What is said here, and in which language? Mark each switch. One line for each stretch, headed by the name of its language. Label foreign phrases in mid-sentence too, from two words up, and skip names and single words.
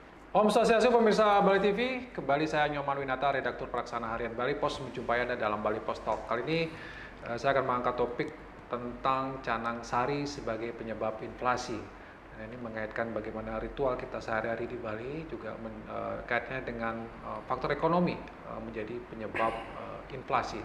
Indonesian: Om Swastiastu pemirsa Bali TV, kembali saya Nyoman Winata, redaktur pelaksana harian Bali Pos, menjumpai Anda dalam Bali Pos Talk. Kali ini saya akan mengangkat topik tentang canang sari sebagai penyebab inflasi. Dan ini mengaitkan bagaimana ritual kita sehari-hari di Bali, juga kaitnya dengan faktor ekonomi menjadi penyebab inflasi.